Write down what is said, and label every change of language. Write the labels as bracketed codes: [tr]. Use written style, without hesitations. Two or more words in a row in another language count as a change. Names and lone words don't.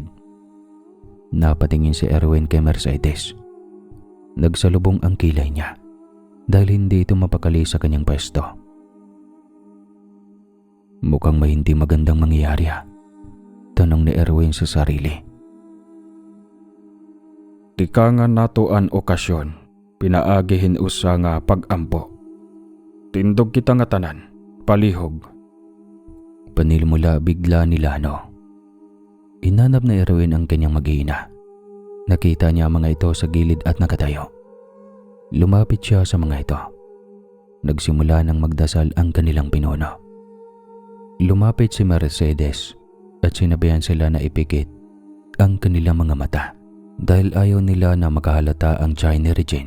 [tl] Napatingin si Erwin kay Mercedes. Nagsalubong ang kilay niya dahil hindi ito mapakali sa kanyang pwesto. Mukhang may hindi magandang mangyayari ha? Tanong ni Erwin sa sarili. [war] Di ka nga nato an okasyon, pinaagihin usa nga pag-ampo. Tindog kita nga tanan, palihog. [tl] Panilmula bigla ni Lano. Inanap na Erwin ang kanyang mag-iina. Nakita niya ang mga ito sa gilid at nakatayo. Lumapit siya sa mga ito. Nagsimula ng magdasal ang kanilang pinuno. Lumapit si Mercedes at sinabihan sila na ipikit ang kanilang mga mata dahil ayaw nila na makahalata ang tiyan ni Regine.